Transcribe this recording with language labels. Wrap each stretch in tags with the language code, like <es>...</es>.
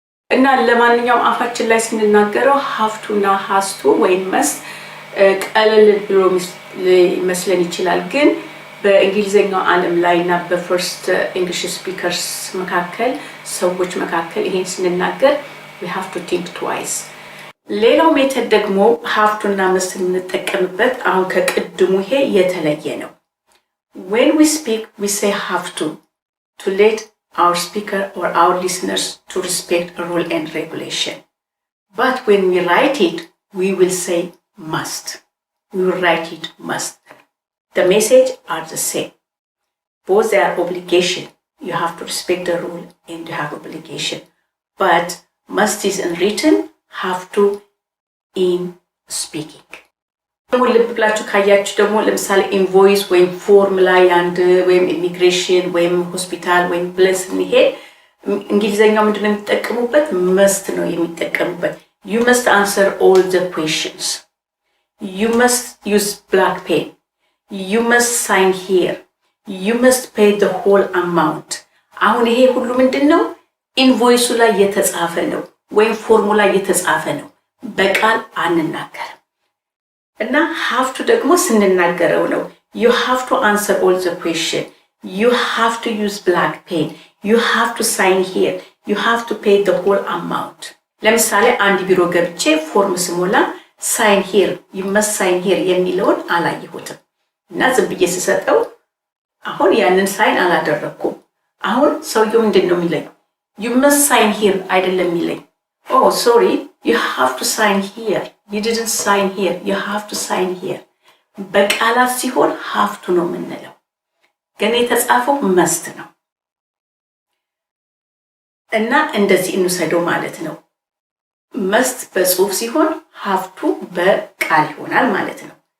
<am>እና ለማንኛውም አፋችን ላይ ስንናገረው have to እና has to ወይም must ቀለል ብሎ መስለን ይችላል፣ ግን በእንግሊዘኛው ዓለም ላይና በፈርስት እንግሊሽ ስፒከርስ መካከል ሰዎች መካከል ይሄን ስንናገር</am> <en>we have to think twice።</en> <am>ሌላው ሜተድ ደግሞ have to እና must እንጠቀምበት አሁን ከቅድሙ ይሄ የተለየ ነው።</am> <en>when we speak we say have to let our speaker or our listeners to respect a rule and regulation, but when we write it we will say must. We will write it must. The message are the same. Both they are obligation. You have to respect the rule and you have obligation. But must is in written, have to in speaking.</en> <am>ልብ ብላችሁ ካያችሁ ደግሞ ለምሳሌ ኢንቮይስ ወይም ፎርም ላይ አንድ ወይም ኢሚግሬሽን ወይም ሆስፒታል ወይም ብለን ስንሄድ እንግሊዘኛው ምንድነው የሚጠቀሙበት? መስት ነው የሚጠቀሙበት።</am> <en>You must answer all the questions. You must use black pen. You must sign here. You must pay the whole amount.</en> <am>አሁን ይሄ ሁሉ ምንድነው? ኢንቮይሱ ላይ የተጻፈ ነው ወይም ፎርሙ ላይ የተጻፈ ነው፣ በቃል አንናገርም። እና have to ደግሞ ስንናገረው ነው።</am> <en>You have to answer all the question. You have to use black pen. You have to sign here. You have to pay the whole amount.</en> <am>ለምሳሌ አንድ ቢሮ ገብቼ ፎርም ስሞላ</am> <en>sign here, you must sign here</en> <am>የሚለውን አላየሁትም እና ዝም ብዬ ስሰጠው አሁን ያንን ሳይን አላደረኩም። አሁን ሰውየው ምንድነው የሚለኝ?</am> <en>You must sign here</en> <am>አይደለም የሚለኝ።</am> <en>Oh sorry, you have to sign here. You didn't sign here. You have to sign here.</en> <am>በቃላት ሲሆን have to ነው የምንለው፣ ግን የተጻፈው must ነው። እና እንደዚህ እንውሰደው ማለት ነው። must በጽሁፍ ሲሆን have to በቃል ይሆናል ማለት ነው።</am>